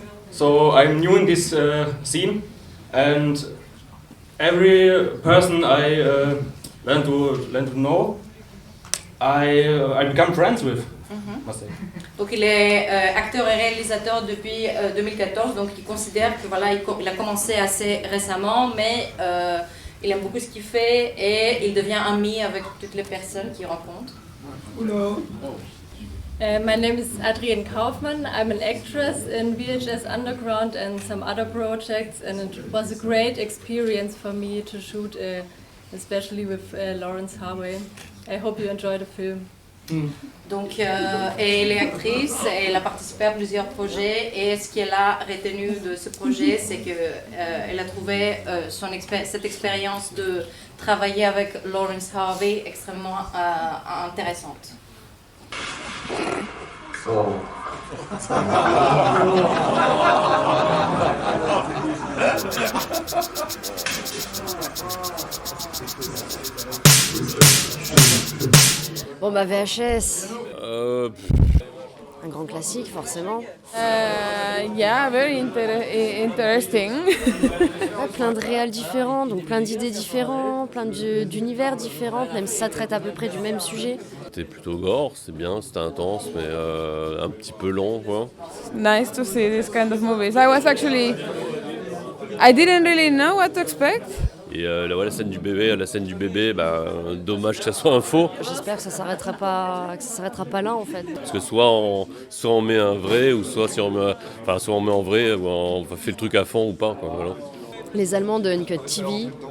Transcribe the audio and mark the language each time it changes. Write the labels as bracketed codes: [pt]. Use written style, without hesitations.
[en] So I'm new in this scene, and every person I learn to know, I become friends with. [fr] Donc il est acteur et réalisateur depuis 2014, donc il considère que voilà, il a commencé assez récemment, mais il aime beaucoup ce qu'il fait et il devient ami avec toutes les personnes qu'il rencontre. [en] My name is Adrienne Kaufmann. I'm an actress in VHS Underground and some other projects, and it was a great experience for me to shoot, especially with Lawrence Harvey. I hope you enjoy the film. [fr] Donc, et elle est actrice, elle a participé à plusieurs projets et ce qu'elle a retenu de ce projet, c'est qu'elle a trouvé cette expérience de travailler avec Lawrence Harvey extrêmement intéressante. Bon bah VHS. Un grand classique forcément. [en] Yeah, very interesting. [fr] Ouais, plein de réals différents, donc plein d'idées différentes, plein d'univers différents, même si ça traite à peu près du même sujet. C'était plutôt gore, c'est bien, c'était intense, mais un petit peu long, quoi. [en] Nice to see this kind of movies. I didn't really know what to expect. [fr] Et la scène du bébé, dommage que ça soit un faux. J'espère que ça s'arrêtera pas là en fait. Parce que soit on met un vrai, ou soit on met en vrai, ou on fait le truc à fond ou pas, quoi, voilà. Les Allemands de Uncut TV.